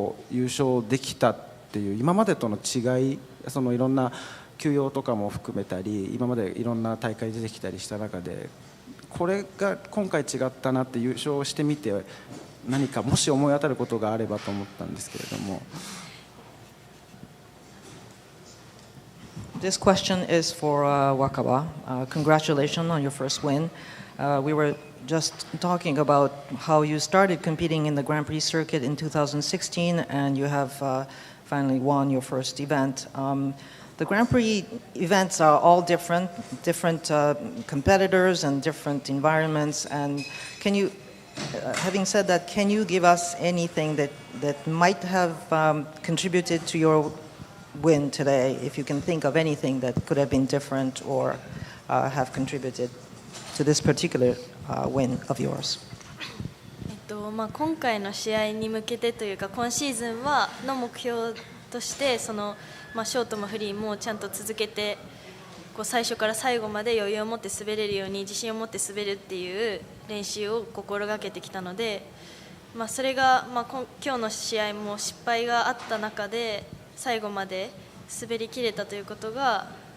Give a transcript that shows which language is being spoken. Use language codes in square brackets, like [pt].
[ja] 優勝できたっていう今までとの違い、そのいろんな休養とかも含めたり、今までいろんな大会出てきたりした中で、これが今回違ったなって優勝してみて何かもし思い当たることがあればと思ったんですけれども。 [en] This question is for Wakaba. Congratulations on your first win. We were just talking about how you started competing in the Grand Prix circuit in 2016, and you have finally won your first event. The Grand Prix events are all different competitors and different environments. And can you, having said that, can you give us anything that might have contributed to your win today, if you can think of anything that could have been different or have contributed to this particular win of yours? [ja] 今回の試合に向けてというか、今シーズンの目標としてショートもフリーもちゃんと続けて最初から最後まで余裕を持って滑れるように自信を持って滑るっていう練習を心がけてきたので、それが今日の試合も失敗があった中で最後まで滑りきれたということが